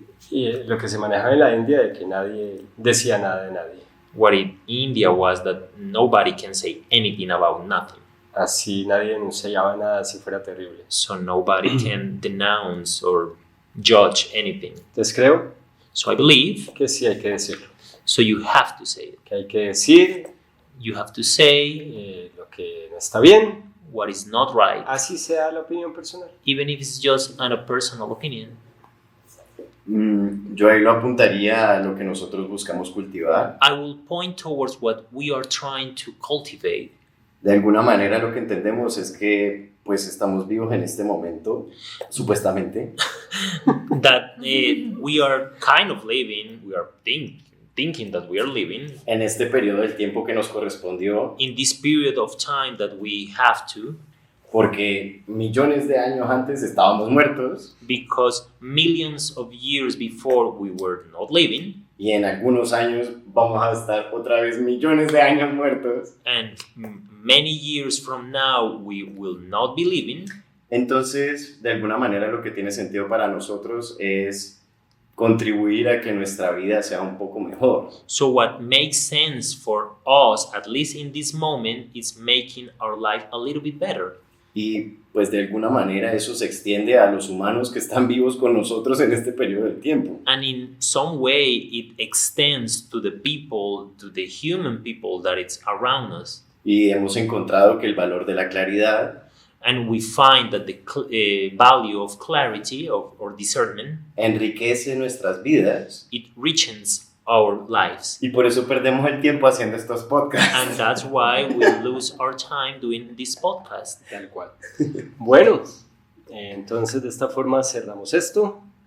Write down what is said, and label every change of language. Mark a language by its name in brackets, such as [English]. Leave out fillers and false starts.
[Spanish] Y lo que se manejaba en la India de que nadie decía nada de nadie. [English] What in India was that nobody can say anything about nothing. [Spanish] Así nadie denunciaba nada si fuera terrible. [English] So nobody can denounce or judge anything. [Spanish] Entonces creo [English] So I believe, [Spanish] que sí hay que decirlo. [English] so you have to say it. [Spanish] Que hay que decir [English] You have to say [Spanish] lo que no está bien, [English] what is not right, [Spanish] así sea la opinión personal. [English] even if it's just a personal opinion. [Spanish] Yo ahí lo apuntaría a lo que nosotros buscamos cultivar. [English] I will point towards what we are trying to cultivate. [Spanish] De alguna manera lo que entendemos es que pues estamos vivos en este momento, supuestamente, [English] That we are kind of living, we are thinking that we are living [Spanish] en este periodo del tiempo que nos correspondió, [English] in this period of time that we have to, [Spanish] porque millones de años antes estábamos muertos [English] because millions of years before we were not living, [Spanish] y en algunos años vamos a estar otra vez millones de años muertos. [English] and many years from now we will not be living. [Spanish] Entonces, de alguna manera lo que tiene sentido para nosotros es contribuir a que nuestra vida sea un poco mejor. [English] So what makes sense for us, at least in this moment, is making our life a little bit better. [Spanish] Y pues de alguna manera eso se extiende a los humanos que están vivos con nosotros en este periodo del tiempo. [English] And in some way, it extends to the people, to the human people that it's around us. [Spanish] Y hemos encontrado que el valor de la claridad [English] And we find that the value of clarity or discernment, [Spanish] enriquece nuestras vidas [English] it richens our lives. [Spanish] y por eso perdemos el tiempo haciendo estos podcasts. [English] And that's why we lose our time doing this podcast. [Spanish] Tal cual. Bueno, entonces de esta forma cerramos esto.